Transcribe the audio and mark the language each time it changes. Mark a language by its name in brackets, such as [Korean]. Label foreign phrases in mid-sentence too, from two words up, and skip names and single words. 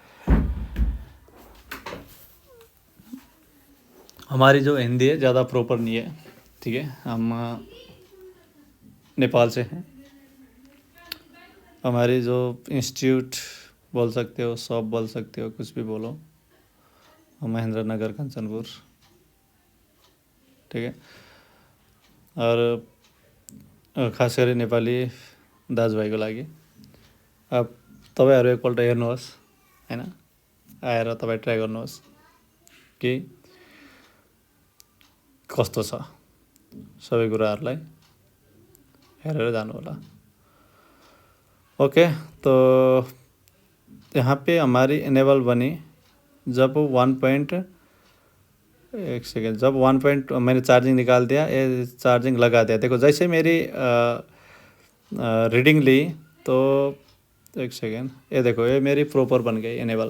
[Hindi] हमारी जो हिंदी है ज़्यादा प्रॉपर नहीं है, ठीक है, हम नेपाल से हैं। हमारी जो इंस्टीट्यूट बोल सकते हो, शॉप बोल सकते हो, कुछ भी बोलो, महेंद्र नगर कंचनपुर, ठीक है। [Nepali] और खास गरी नेपाली दाजुभाइको लागि अब तपाईँहरू एकपल्ट हेर्नुहोस् हैन, आएर तपाईँ ट्राई गर्नुहोस् कि कस्तो छ, सबै कुराहरूलाई हेरेर जानु होला। [Hindi] ओके, तो यहाँ पे हमारी इनेबल बनी जब 1 सेकेंड, जब 1 मैंने चार्जिंग निकाल दिया, ये चार्जिंग लगा दिया। देखो जैसे मेरी रीडिंग ली तो 1 सेकेंड, ये देखो ये मेरी प्रॉपर बन गई इनेबल।